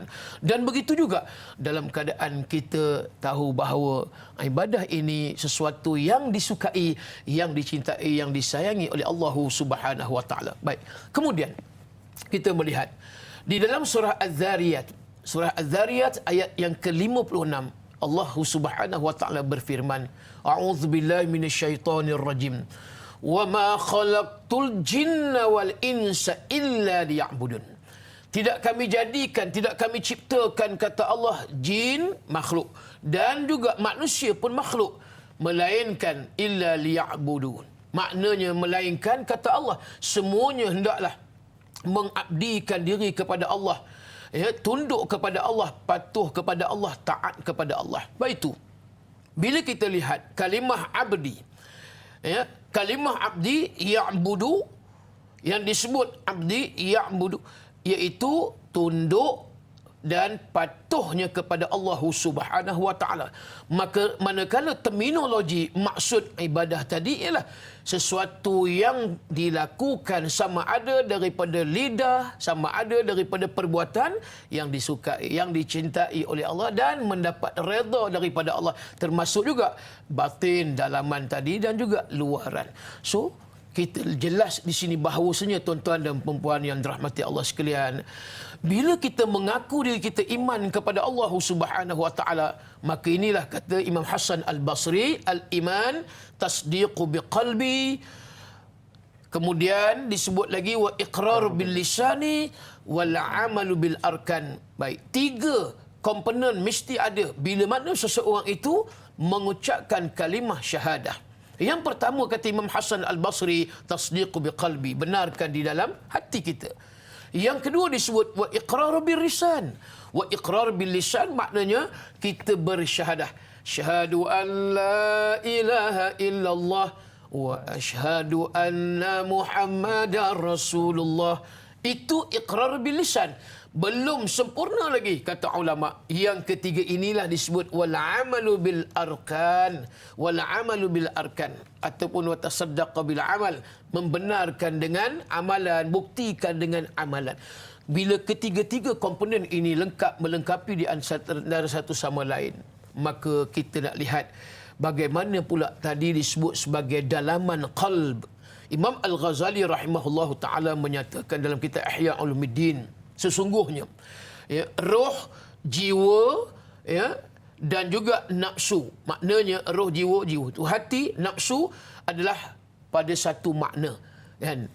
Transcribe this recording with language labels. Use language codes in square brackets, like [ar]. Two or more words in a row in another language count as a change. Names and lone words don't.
[ms] Dan begitu juga dalam keadaan kita tahu bahawa ibadah ini sesuatu yang disukai, yang dicintai, yang disayangi oleh Allah [ar] سبحانه وتعالى. [ms] Baik. Kemudian kita melihat di dalam surah Az-Zariyat, surah Az-Zariyat ayat yang ke-56, Allah [ar] سبحانه وتعالى [ms] berfirman, [ar] أعوذ بالله من الشيطان الرجيم. وَمَا خَلَقْتُ الْجِنَّ وَالْإِنسَ إِلَّا لِيَعْبُدُونَ. [ms] Tidak kami jadikan, tidak kami ciptakan, kata Allah, jin, makhluk, dan juga manusia pun makhluk, melainkan [ar] إلا ليعبدون. [ms] Maknanya melainkan, kata Allah, semuanya hendaklah mengabdikan diri kepada Allah, tunduk kepada Allah, patuh kepada Allah, taat kepada Allah. Baik itu, bila kita lihat kalimah abdi, kalimah [ar] عبد يعبد, [ms] yang disebut [ar] عبد يعبد, [ms] iaitu tunduk dan patuhnya kepada Allah [ar] سبحانه وتعالى. [ms] Maka manakala terminologi maksud ibadah tadi ialah sesuatu yang dilakukan sama ada daripada lidah, sama ada daripada perbuatan yang disukai, yang dicintai oleh Allah dan mendapat redha daripada Allah, termasuk juga batin, dalaman tadi, dan juga luaran. So kita jelas di sini bahawasanya, tuan-tuan dan puan-puan yang dirahmati Allah sekalian, bila kita mengaku diri kita iman kepada Allah [ar] سبحانه وتعالى, [ms] maka inilah kata Imam Hasan Al-Basri, [ar] الإيمان تصديق بالقلب, [ms] kemudian disebut lagi [ar] وإقرار باللسان والعمل بالأركان. [ms] Baik, tiga komponen mesti ada bila mana seseorang itu mengucapkan kalimah syahadah. Yang pertama, kata Imam Hasan Al-Basri, [ar] تصديق بالقلب, [ms] benarkan di dalam hati kita. Yang kedua disebut [ar] وإقرار باللسان. وإقرار باللسان [ms] maknanya kita bersyahadah, [ar] أشهد أن لا إله إلا الله وأشهد أن محمدا رسول الله. [ms] Itu [ar] إقرار باللسان. [ms] Belum sempurna lagi, kata ulama. Yang ketiga inilah disebut [ar] والعمل بالأركان. والعمل بالأركان, [ms] ataupun [ar] وصدق بالعمل, [ms] membenarkan dengan amalan, buktikan dengan amalan. Bila ketiga-tiga komponen ini lengkap, melengkapi di antara satu sama lain, maka kita nak lihat bagaimana pula tadi disebut sebagai dalaman qalb. Imam Al-Ghazali [ar] رحمه الله تعالى [ms] menyatakan dalam kitab Ihya Ulumuddin, sesungguhnya roh, jiwa, dan juga nafsu. Maknanya roh, jiwa itu hati, nafsu adalah pada satu makna, kan?